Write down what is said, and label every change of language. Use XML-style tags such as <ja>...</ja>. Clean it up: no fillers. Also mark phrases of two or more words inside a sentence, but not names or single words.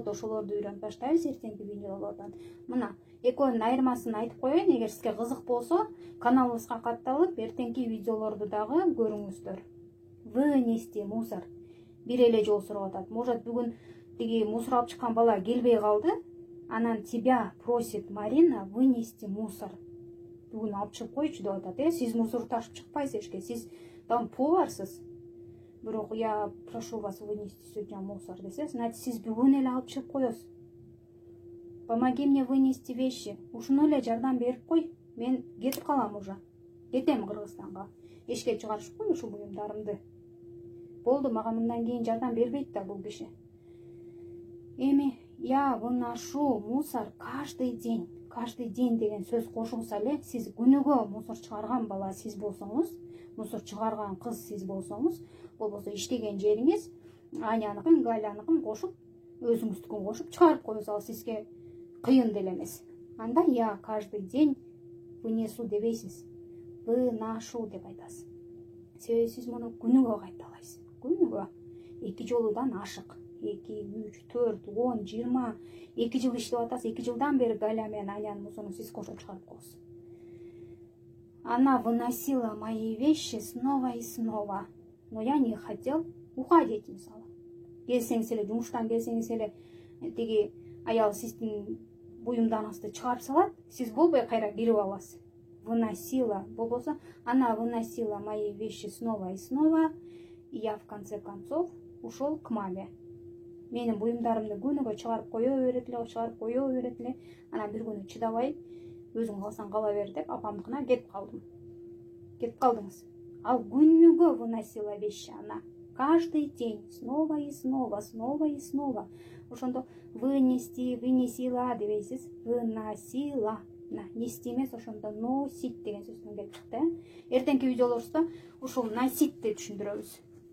<ky>Ошолорду үйрөнүп баштайбыз эртеңки видеолордон. Мына экөөнүн айырмасын айтып коеюн. Эгер сизге кызык болсо, каналыбызга катталып, эртеңки видеолорду дагы көрүңүздөр.</ky> <ru>Вынести мусор.</ru> <ky>Бир эле жолу сурап атат. Может, бүгүн тиги мусор алып чыккан бала келбей калды.</ky> <ru>Анан тебя просит Марина вынести мусор.</ru> <ky>Бүгүн алып чыгып койчу деп атат. Сиз мусор ташып чыкпайсыз эшикке. Сиз там поварсыз. Бирок</ky> <ru>я прошу вас вынести сегодня мусор</ru> <ky>десе, значит, сиз бүгүн эле алып чыгып коесуз.</ky> <ru>Помоги мне вынести вещи.</ru> <ky>Ушуну эле жардам берип кой. Мен кетип калам уже. Кетем Кыргызстанга. Эшикке чыгарышып кой ушул буюмдарымды. Болду, мага мындан кийин жардам бербейт да бул киши. Эми</ky> <ru>я выношу мусор каждый день</ru> <ky>деген сөз кошулса эле, сиз күнүгө мусор чыгарган бала сиз болсоңуз, мусор чыгарган кыз сиз болсоңуз, болбосо иштеген жериңиз Аняныкын, Галяныкын кошуп, өзүңүздүкүн кошуп чыгарып коюңуз, ал сизге кыйын деле эмес. Анда</ky> <ru>я каждый день вынесу</ru> <ky>дебейсиз, выношу деп айтасыз. Себеби сиз муну күнүгө кайталайсыз. Күнүгө 2 жолудан ашык. 2, 3, 4, 10, 20, 2 жыл иштеп атасыз. 2 жылдан бери Галя менен Анянын мусорун сиз кошуп чыгарып коесуз.</ky> <ru>Она выносила мои вещи снова и снова, но я не хотел уходить,</ru> <ky>мисалы. Келсеңиз эле, жумуштан келсеңиз эле, тиги аял сиздин буюмдарыңызды чыгарып салат, сиз болбой кайра кирип аласыз. Выносила, болбосо,</ky> <ru>она выносила мои вещи снова и снова, и я в конце концов ушел к маме.</ru> <ky>Менин буюмдарымды күнүгө чыгарып кое берет эле, анан бир күнү чыдабай, өзүң калсаң кала бер деп апамдыкына кетип калдым. Кетип калдыңыз. Ал күнүгө</ky> <ru>выносила вещи она. Каждый день, снова и снова, снова и снова.</ru> <ky>Ошондо</ky> <ru>вынести, вынесила</ru> <ky>дебейсиз, выносила. Нести эмес, ошондо носить деген сөздөн келип чыкты. Эртеңки видеолорубузда ушул носить деп түшүндүрөбүз.</ky>